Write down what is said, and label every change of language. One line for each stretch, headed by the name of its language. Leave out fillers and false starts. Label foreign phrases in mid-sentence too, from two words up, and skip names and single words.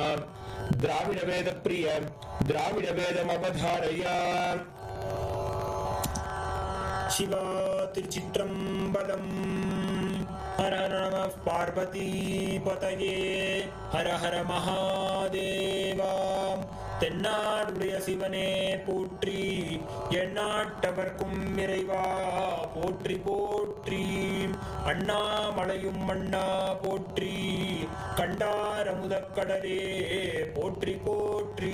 Sanskrit: द्राविड वेद प्रिय द्राविड वेदमवधारय।
Tamil: சிவா திருச்சிற்றம்பலம்।
Sanskrit: हर हर नमः पार्वती पतये हर हर महादेवा।
Tamil: தென்னாடுடைய சிவனே போற்றி எந்நாட்டவர்க்கும் இறைவா போற்றி போற்றி. அண்ணாமலையும் மண்ணா போற்றி கண்டாரமுதக்கடலே போற்றி போற்றி.